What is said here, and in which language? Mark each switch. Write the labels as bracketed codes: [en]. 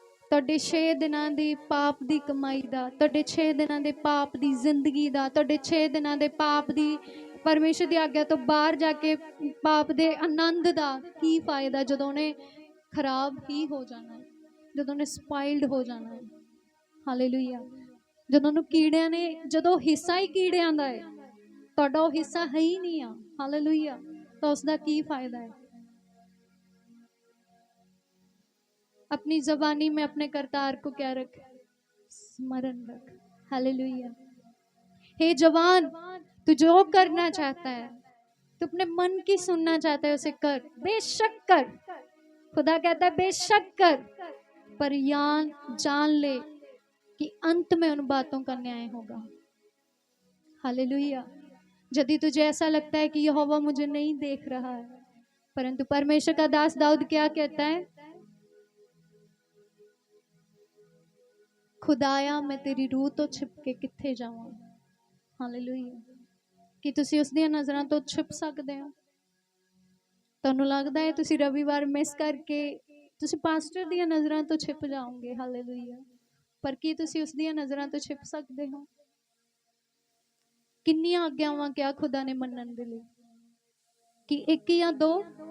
[pa] ਤੁਹਾਡੇ 6 ਦਿਨਾਂ ਦੀ ਪਾਪ ਦੀ ਕਮਾਈ ਦਾ, ਤੁਹਾਡੇ 6 ਦਿਨਾਂ ਦੇ ਪਾਪ ਦੀ ਜ਼ਿੰਦਗੀ ਦਾ, ਤੁਹਾਡੇ 6 ਦਿਨਾਂ ਦੇ ਪਾਪ ਦੀ, ਪਰਮੇਸ਼ਰ ਦੀ ਆਗਿਆ ਤੋਂ ਬਾਹਰ ਜਾ ਕੇ ਪਾਪ ਦੇ ਆਨੰਦ ਦਾ ਕੀ ਫਾਇਦਾ ਜਦੋਂ ਉਹਨੇ ਖਰਾਬ ਹੀ ਹੋ ਜਾਣਾ ਹੈ, ਜਦੋਂ ਉਹਨੇ ਸਪਾਇਲਡ ਹੋ ਜਾਣਾ ਹੈ। ਹਾਲੇਲੂਇਆ। ਜਦੋਂ ਉਹਨੂੰ ਕੀੜਿਆਂ ਨੇ, ਜਦੋਂ ਹਿੱਸਾ ਹੀ ਕੀੜਿਆਂ ਦਾ ਹੈ, ਤੁਹਾਡਾ ਉਹ ਹਿੱਸਾ ਹੈ ਹੀ ਨਹੀਂ ਆ। ਹਾਲੇਲੂਇਆ। ਤਾਂ ਉਸਦਾ ਕੀ ਫਾਇਦਾ है? [hi] अपनी जबानी में अपने करतार को क्या रख? स्मरण रख। हालेलुया। हे जवान, तू जो करना चाहता है, तू अपने मन की सुनना चाहता है, उसे कर, बेशक कर। खुदा कहता है बेशक कर, पर जान ले कि अंत में उन बातों का न्याय होगा। हालेलुया। यदि तुझे ऐसा लगता है कि यहोवा मुझे नहीं देख रहा है, परंतु परमेश्वर का दास दाऊद क्या कहता है? [pa] खुदाया मैं तेरी रूह तो छिप के किथे जावां। [hi] हालेलुया। [pa] कि तुसी उस ਦੀਆਂ ਨਜ਼ਰਾਂ ਤੋਂ ਛਿਪ ਸਕਦੇ ਹੋ? ਤੁਹਾਨੂੰ ਲੱਗਦਾ ਹੈ ਤੁਸੀਂ ਰਵੀਵਾਰ ਮਿਸ ਕਰਕੇ ਤੁਸੀਂ ਪਾਸਟਰ ਦੀਆਂ ਨਜ਼ਰਾਂ ਤੋਂ ਛਿਪ ਜਾਓਗੇ? ਹਾਲੇਲੂਇਆ। ਪਰ ਕੀ ਤੁਸੀਂ ਉਸ ਦੀਆਂ ਨਜ਼ਰਾਂ ਤੋਂ ਛਿਪ ਸਕਦੇ ਹੋ? ਕਿੰਨੀਆਂ ਆਗਿਆਵਾਂ ਕਿਹਾ ਖੁਦਾ ਨੇ ਮੰਨਣ ਦੇ ਲਈ? ਕਿ ਇੱਕ ਜਾਂ ਦੋ?